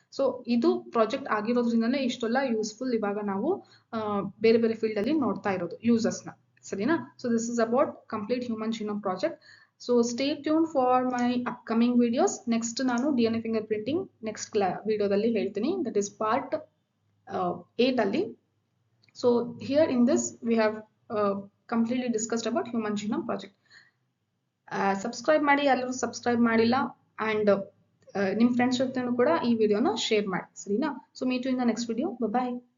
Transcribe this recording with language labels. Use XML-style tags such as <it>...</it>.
<kn>So ಇದು project ಆಗಿರೋದ್ರಿಂದನೇ ಇಷ್ಟೆಲ್ಲ useful ಇವಾಗ ನಾವು ಬೇರೆ ಬೇರೆ ಫೀಲ್ಡ್ ಅಲ್ಲಿ ನೋಡ್ತಾ ಇರೋದು ಯೂಸಸ್ ನ. ಸರಿನಾ?</kn> <en>So this is about complete human genome project. So stay tune for my upcoming videos.</en> <kn>Next ನಾನು DNA ಫಿಂಗರ್ ಪ್ರಿಂಟಿಂಗ್ ನೆಕ್ಸ್ಟ್ ವಿಡಿಯೋದಲ್ಲಿ ಹೇಳ್ತೀನಿ.</kn> <en>That is part 8 ಅಲ್ಲಿ. So here in this we have completely discussed about human genome project.</en> <kn>Subscribe ಮಾಡಿ, ಯಾರು subscribe ಮಾಡಿಲ್ಲ, and ನಿಮ್ಮ friends ಜೊತೆನೂ ಕೂಡ ಈ ವಿಡಿಯೋನ ಶೇರ್ ಮಾಡಿ. ಸರಿನಾ?</kn> <en>So meet you in the next video.</en> <kn>Bye.</kn>